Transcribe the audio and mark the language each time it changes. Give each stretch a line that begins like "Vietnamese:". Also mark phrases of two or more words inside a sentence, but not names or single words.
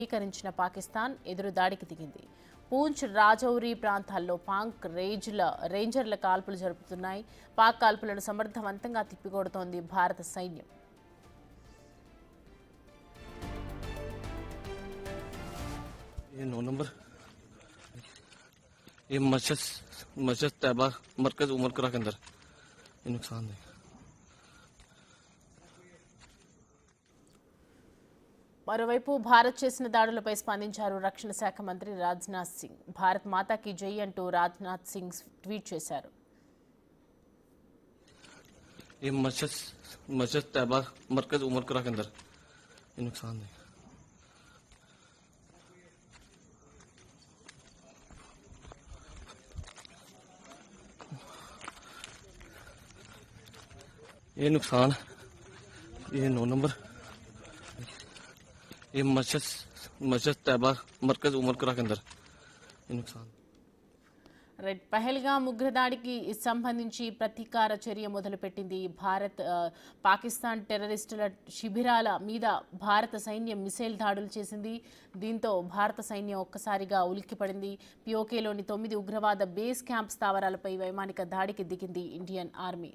Telugu: స్వీకరించిన పాకిస్తాన్ ఎదురుదాడికి దిగింది. పూంచ్, రాజౌరి ప్రాంతాల్లో పాక్ రేంజర్ల కాల్పులు జరుపుతున్నాయి. పాక్ కాల్పులను సమర్థవంతంగా తిప్పికొడుతోంది భారత సైన్యం.
Hindi: ये मस्जिद तैयबा मरकज उमर करा के अंदर ये नुकसान है।
Telugu: మరోవైపు భారత్ చేసిన దాడులపై స్పందించారు రక్షణ శాఖ మంత్రి రాజ్నాథ్ సింగ్.
Hindi: भारत माता की जय
Telugu: అంటూ రాజ్నాథ్ సింగ్ ట్వీట్ చేశారు.
Hindi: ये मस्जिद तैयबा मरकज उमर करा के अंदर ये नुकसान है। ये नुकसान ये 9 नंबर ये मस्जिद तैयबा मरकज उमर करा के अंदर ये नुकसान।
Telugu: రైట్, పహల్గామ్ ఉగ్రదాడికి సంబంధించి ప్రతీకార చర్య మొదలుపెట్టింది భారత్. పాకిస్తాన్ టెర్రరిస్టుల శిబిరాల మీద భారత సైన్యం మిసైల్ దాడులు చేసింది. దీంతో భారత సైన్యం ఒక్కసారిగా ఉలిక్కిపడింది. పిఓకేలోని 9 ఉగ్రవాద
English: base camp
Telugu: స్థావరాలపై వైమానిక దాడికి దిగింది
English: Indian Army.